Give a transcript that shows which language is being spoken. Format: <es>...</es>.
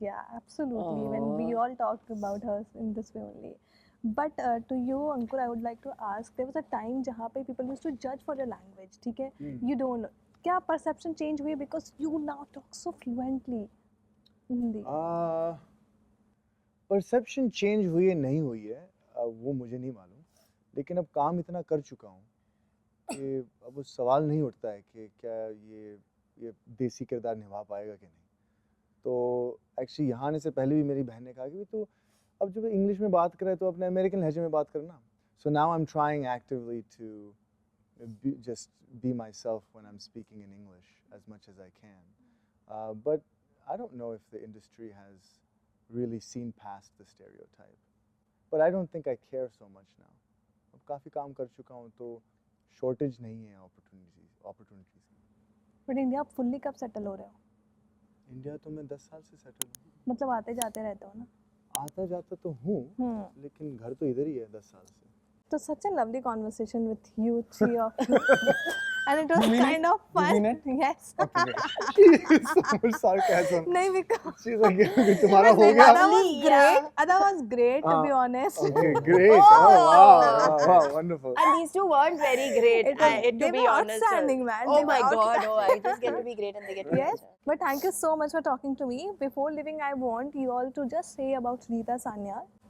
<en>Yeah, absolutely. When we all talked about her in this way only. But to you, Ankur, I would like to ask, there was a time</en> <hi>जहाँ पे</hi> <en>people used to judge for your language,</en> <hi>ठीक है?</hi> <en>You don't.</en> <hi>क्या perception change हुई</hi> <en>because you now talk so fluently Hindi?</en> <hi>Perception change हुई है नहीं हुई है वो मुझे नहीं मालूम, लेकिन अब काम इतना कर चुका हूँ कि अब वो सवाल नहीं उठता है कि क्या ये देसी किरदार निभा पाएगा कि नहीं. तो एक्चुअली यहाँ आने से पहले भी मेरी बहन ने कहा कि तू अब जब इंग्लिश में बात करे तो अपने अमेरिकन लहजे में बात करना.</hi> <en>So now I am trying actively to just be myself when I'm speaking in English as much as I can. But I don't know if the industry has really seen past the stereotype. But I don't think I care so much now.</en> <hi>अब काफ़ी काम कर चुका हूँ तो shortage नहीं है opportunities. But India आप fully कब settle हो रहे हो? इंडिया तो मैं 10 साल से settle हूँ. मतलब आते जाते रहते हो ना? आता जाता तो हूँ, लेकिन घर तो इधर ही है 10 साल से.</hi> <en>So such a lovely conversation with you, three of you. And it was kind of fun. You mean it? Yes. Okay, great. She is so much sarcasm.</en> <hi>नहीं, because</hi> <en>She's like,</en> <hi>तुम्हारा हो गया?</hi> <en>Ada was great. Ada was great, to be honest. Okay, great. Oh, wow, wonderful. And these two weren't very great, They to be were honest. outstanding, man. Oh They my were god, I just get to be great and they get to be Yes, better. but thank you so much for talking to me. Before leaving, I want you all to just say about Rita Sanyal.</en>